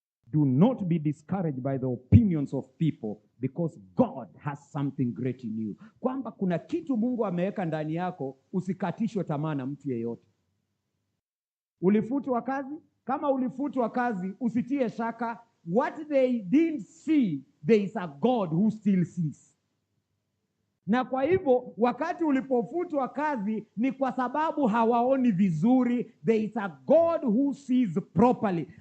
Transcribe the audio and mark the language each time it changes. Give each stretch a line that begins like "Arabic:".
English: Do not be discouraged by the opinions of people because God has something great in you.
Swahili: Kwamba kuna kitu Mungu ameweka ndani yako, usikatishwe tamaa na mtu yeyote. Ulifutwa kazi? Kama ulifutwa kazi, usitie shaka.
English: What they didn't see, there is a God who still sees.
Swahili: Na kwa hivyo wakati ulipofutwa kazi ni kwa sababu hawaoni vizuri.
English: There is a God who sees properly.